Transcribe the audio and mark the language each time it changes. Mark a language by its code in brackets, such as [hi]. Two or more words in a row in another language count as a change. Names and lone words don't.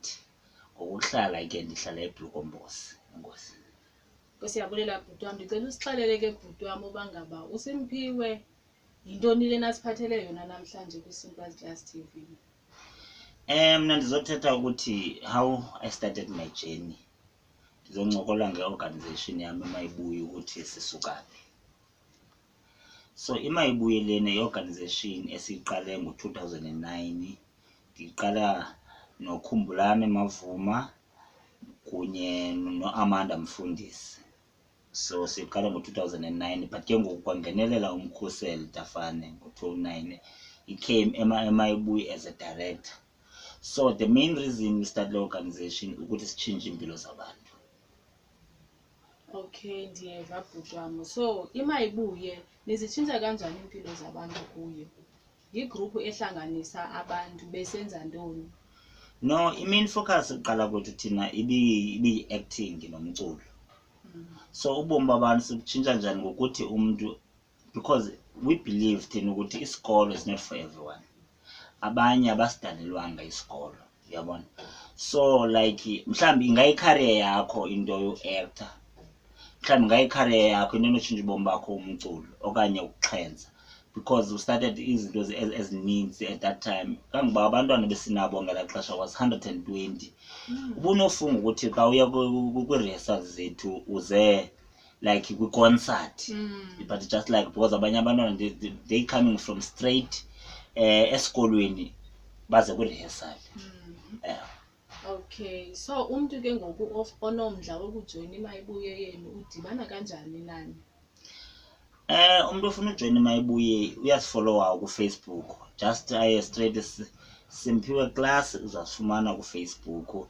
[xh] Ngokuhlala ke ndihlala eBlukombosi. Enkosi. Siyabulela bhuti wam. Ndicela usixelele ke bhuti wam uba ngaba uSimphiwe yintoni lena siphathele yona namhlanje kwiSimpra's Class TV. Mna ndizothetha ukuthi [en] how I started my journey. [xh] Ndizoncokola nge-organization yami imayibuye ukuthi sisuka phi. So imayibuye lena i-organization esiyiqale ngo-2009. Ndiqala noKhumbulani Mavuma kunye no-Amanda Mfundisi. So siqala ngo-2009, but ke ngoku kwangenelela uMkhuseli Tafane ngo-2009. [en] He came emayibuye as a director. So the main reason we started the organization [xh] ukuthi sichinje impilo zabantu. Okay, ndiyeva bhuti wam. So imayibuye nizitshintsha kanjani impilo zabantu kuyo? Yigroup ehlanganisa abantu besenza ntoni? No, [en] i-main focus [xh] iqala kwethu thina ibi-acting nomculo. So ubomi babantu sibutshintsha njani ngokuthi umuntu, [en] because we believe [xh] thina ukuthi isikolo [en] is not for everyone. [xh] Abanye abasidalelwanga isikolo, uyabona. So like mhlawumbi ingayi-career yakho into yo-actor, mhlawumbi ingayi-career yakho into enotshintsha ubomi bakho umculo okanye ukuxhenza, [en] because we started [xh] izinto ezininzi [en] at that time. [xh] Kangoba abantwana besinabo ngelaa xesha was 120. Ubunofunga ukuthi xa uya kwi-rehearsals zethu uze like kwi-concert, [en] but just like because [xh] abanye abantwana [en] they coming from straight [xh] esikolweni baze kwi-rehearsal. Okay, so umuntu ke ngoku onomdla wokujoyina imayibuye yenu udibana kanjani nani? Umuntu ofuna ujoyina imayibuye uyasifollowa kuFacebook, just aye straight Simphiwe Klaas, uzasifumana kuFacebook.